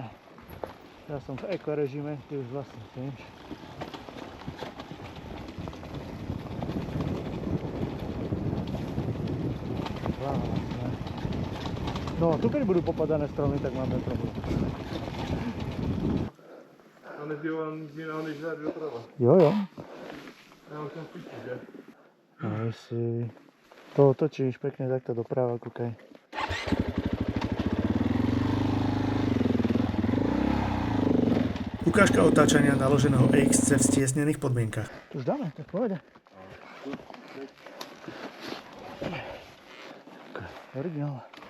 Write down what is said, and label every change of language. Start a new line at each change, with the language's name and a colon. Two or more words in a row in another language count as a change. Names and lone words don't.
Slovak: Ja som v ekorežime, ty už vlastne tiež. No, tu keď budú popadané stromy, tak máme problém.
Czech: A nezbývá nic jiného, než dát doprava. Jo. Já už jsem piči, že?
Slovak: Aj si. To otočíš pekne takto doprava, kúkaj. Ukážka otáčania naloženého EXC v stiesnených podmienkach. Tu už dáme, tak povede. Originál.